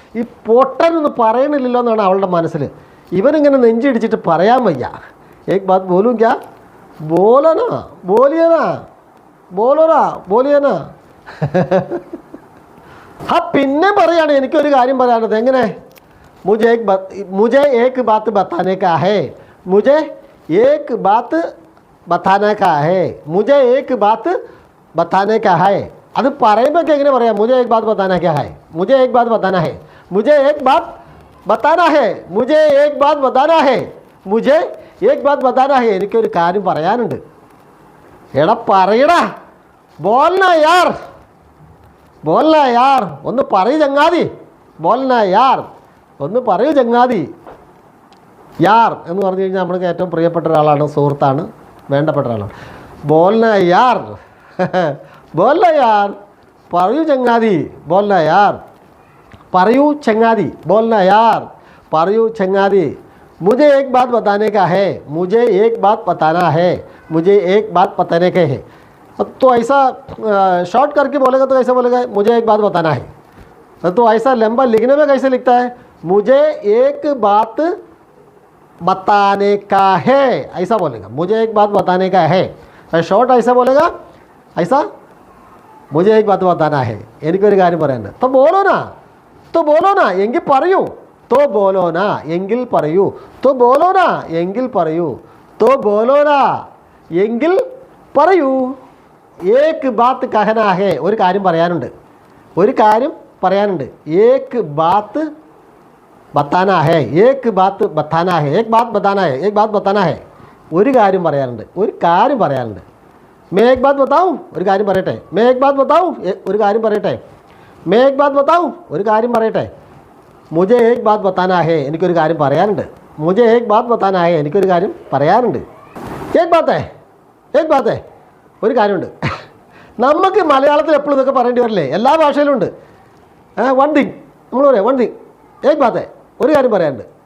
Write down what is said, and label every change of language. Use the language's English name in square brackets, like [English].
[Malayalam] ഈ പൊട്ടനൊന്നും പറയണില്ലല്ലോ എന്നാണ് അവളുടെ മനസ്സിൽ. ഇവനിങ്ങനെ നെഞ്ചിടിച്ചിട്ട് പറയാൻ വയ്യ. [Hindi] एक बात बोलूं क्या? बोलना, बोलियना, बोलोना, बोलियना. [Malayalam] ആ പിന്നെ പറയാണ്, എനിക്കൊരു കാര്യം പറയാനുള്ളത്. എങ്ങനെ? [Hindi] मुझे एक बात बताने का है, मुझे एक बात बताने का है, मुझे एक बात बताने का है. [Malayalam] അത് പറയുമ്പോൾ എങ്ങനെ പറയാം? [Hindi] मुझे एक बात बताना क्या है, मुझे एक बात बताना है, मुझे एक बात बताना है, मुझे एक बात बताना है, मुझे एक बात बताना है. [Malayalam] എനിക്കൊരു കാര്യം പറയാനുണ്ട്. എടാ പറയടാ, [Hindi] ബോൽനാ യാർ, ബോൽനാ യാർ, [Malayalam] ഒന്ന് പറയൂ ചങ്ങാതി, [Hindi] ബോൽനാ യാർ, [Malayalam] ഒന്ന് പറയൂ ചങ്ങാതി. യാർ എന്ന് പറഞ്ഞു കഴിഞ്ഞാൽ നമ്മൾക്ക് ഏറ്റവും പ്രിയപ്പെട്ട ഒരാളാണ്, സുഹൃത്താണ്, വേണ്ടപ്പെട്ട ഒരാളാണ്. [Hindi] ബോൽനാ യാർ, ബോൽനാ യാർ, [Malayalam] പറയൂ ചങ്ങാതി, [Hindi] ബോൽനാ യാർ, [Malayalam] പറയൂ ചങ്ങാതി, ബോൽനാ യാർ, പറയൂ ചങ്ങാതി. [Hindi] मुझे एक बात बताने का है, मुझे एक बात बताना है, मुझे एक बात बताने के है. तो ऐसा शॉर्ट करके बोलेगा तो कैसे बोलेगा? मुझे एक बात बताना है. तो ऐसा लंबा लिखने में कैसे लिखता है? मुझे एक बात बताने का है, ऐसा बोलेगा. मुझे एक बात बताने का है. शॉर्ट ऐसा बोलेगा, ऐसा मुझे एक बात बताना है, [Malayalam] എനിക്കൊരു കാര്യം പറയാനുണ്ട്. [Hindi] तो बोलो ना, तो बोलो ना, [Malayalam] എങ്കിൽ പറയൂ. [Hindi] तो बोलो ना, എങ്കിൽ പറയൂ. तो बोलो ना, [Malayalam] എങ്കിൽ പറയൂ. [Hindi] तो बोलो ना, എങ്കിൽ പറയൂ. एक बात कहना है, [Malayalam] ഒരു കാര്യം പറയാനുണ്ട്, ഒരു കാര്യം പറയാനുണ്ട്. [Hindi] एक बात बताना है, एक बात बताना है, एक बात बताना है, एक बात बताना है. [Malayalam] ഒരു കാര്യം പറയാനുണ്ട്, ഒരു കാര്യം പറയാനുണ്ട്. [Hindi] मैं एक बात बताऊं, [Malayalam] ഒരു കാര്യം പറയട്ടെ. [Hindi] मैं एक बात बताऊं, ഒരു കാര്യം പറയട്ടെ. मैं एक बात बताऊं, [Malayalam] ഒരു കാര്യം പറയട്ടെ. [Hindi] मुझे एक बात बताना है, [Malayalam] എനിക്കൊരു കാര്യം പറയാനുണ്ട്. [Hindi] मुझे एक बात बताना है, [Malayalam] എനിക്കൊരു കാര്യം പറയാനുണ്ട്. [Hindi] एक बात है, एक बात है, [Malayalam] ഒരു കാര്യമുണ്ട്. നമുക്ക് മലയാളത്തിൽ എപ്പോഴും ഇതൊക്കെ പറയേണ്ടി വരില്ലേ? എല്ലാ ഭാഷയിലും ഉണ്ട്. [English] one thing [Malayalam] നമ്മൾ പറയാം, വൺ തിങ്, [Hindi] एक बात है, [Malayalam] ഒരു കാര്യം പറയാനുണ്ട്.